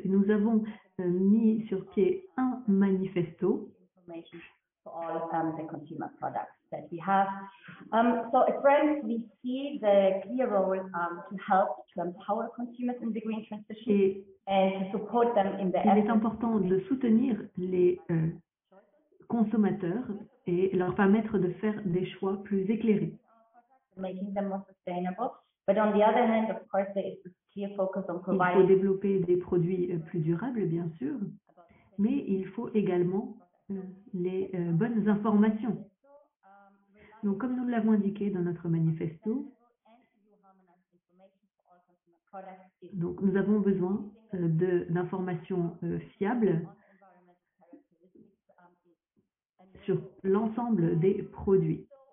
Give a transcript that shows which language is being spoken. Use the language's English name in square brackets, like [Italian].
[French] Nous avons mis sur pied un manifesto [English] for all the consumer products that we have. So at Brand, we see the clear role to help to empower consumers in the green transition and to support them in the [French] Il est important de soutenir les consommateurs et leur permettre de faire des choix plus éclairés. [English] making them more sustainable. But on the other hand, of course, there is this clear focus on [French] Il faut [English] providing [French] développer des produits plus durables, bien sûr, mais il faut également les bonnes informations. Donc, comme nous l'avons indiqué dans notre manifesto, donc nous avons besoin d'informations fiables sur l'ensemble des produits.